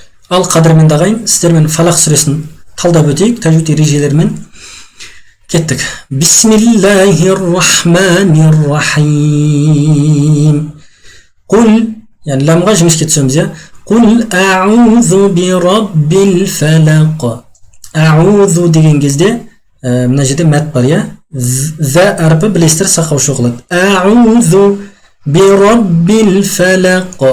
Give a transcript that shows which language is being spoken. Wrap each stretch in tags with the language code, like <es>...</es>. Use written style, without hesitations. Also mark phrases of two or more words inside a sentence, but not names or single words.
<kk>Ал қадірмен ағайын, сіздермен Фалақ сүресін талдап өтейік, тәжвид ережелерімен кеттік.</kk> <ar>بسم الله الرحمن الرحيم.</ar> <kk>Құл, яғни ламға жіңішке түсеміз, я.</kk> <ar>قل أعوذ برب الفلق.</ar> <kk>Аузу деген кезде, мына жерде мәт бар, я. За әрпі білестір сақаушы оқылады.</kk> <ar>أعوذ برب الفلق.</ar>